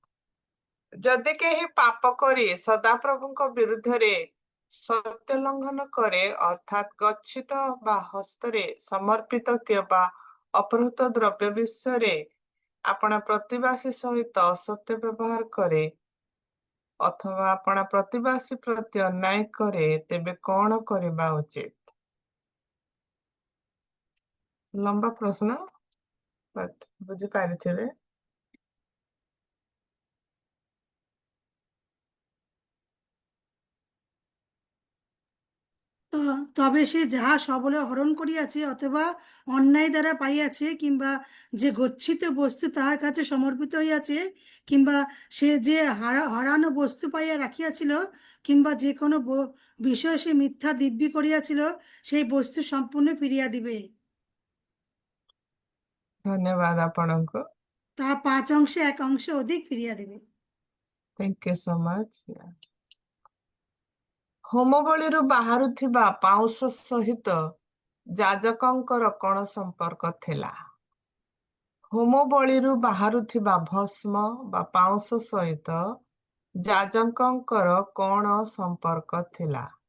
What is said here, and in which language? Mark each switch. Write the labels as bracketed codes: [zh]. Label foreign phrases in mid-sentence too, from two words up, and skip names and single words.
[or] ଯଦି କେହି ପାପ କରି ସଦାପ୍ରଭୁଙ୍କ ବିରୁଦ୍ଧରେ ସତ୍ୟ ଲଙ୍ଘନ କରେ, ଅର୍ଥାତ୍ ଗଚ୍ଛିତ ବା ହସ୍ତରେ ସମର୍ପିତ କିମ୍ବା ଅପହୃତ ଦ୍ରବ୍ୟ ବିଷୟରେ ଆପଣା ପ୍ରତିବାସୀ ସହିତ ଅସତ୍ୟ ବ୍ୟବହାର କରେ, ଅଥବା ଆପଣା ପ୍ରତିବାସୀ ପ୍ରତି ଅନ୍ୟାୟ କରେ, ତେବେ କଣ କରିବା ଉଚିତ? ଲମ୍ବା ପ୍ରଶ୍ନ, ବଟ୍ ବୁଝିପାରିଥିବେ। [bn] তবে সে যাহা সবলে হরণ করিয়াছে অথবা অন্যায় দ্বারা পাইয়াছে, কিংবা যে গচ্ছিত বস্তু তাহার কাছে সমর্পিত হইয়াছে, কিংবা সে যে হারানো বস্তু পাইয়া রাখিয়াছিল, কিংবা যে কোনো বিষয় সে মিথ্যা দিব্যি করিয়াছিল, সেই বস্তু সম্পূর্ণ ফিরিয়া দিবে। ধন্যবাদ ଆପଣଙ୍କୁ। তাহা 5 অংশে 1 অংশ অধিক ফিরিয়া দিবে। [en] Thank you so much. [or] ହୋମବଳିରୁ ବାହାରୁଥିବା ପାଉଁଶ ସହିତ ଯାଜକଙ୍କର କଣ ସମ୍ପର୍କ ଥିଲା? ହୋମବଳିରୁ ବାହାରୁଥିବା ଭସ୍ମ ବା ପାଉଁଶ ସହିତ ଯାଜକଙ୍କର କଣ ସମ୍ପର୍କ ଥିଲା?